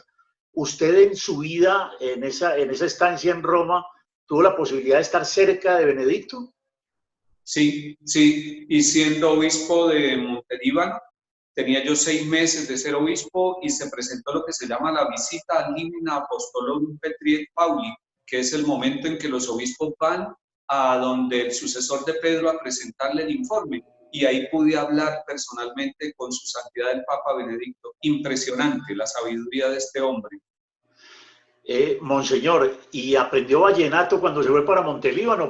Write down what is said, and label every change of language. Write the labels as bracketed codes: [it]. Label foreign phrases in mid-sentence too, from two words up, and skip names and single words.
[es] Usted en su vida, en esa estancia en Roma, ¿tuvo la posibilidad de estar cerca de Benedicto? Sí, sí, y siendo obispo de Montelíbano, tenía yo 6 meses de ser obispo y se presentó lo que se llama la visita [la] ad limina apostolorum Petri et Pauli, [es] que es el momento en que los obispos van a donde el sucesor de Pedro a presentarle el informe. Y ahí pude hablar personalmente con su santidad el Papa Benedicto. Impresionante la sabiduría de este hombre. Monseñor, ¿y aprendió vallenato cuando se fue para Montelíbano?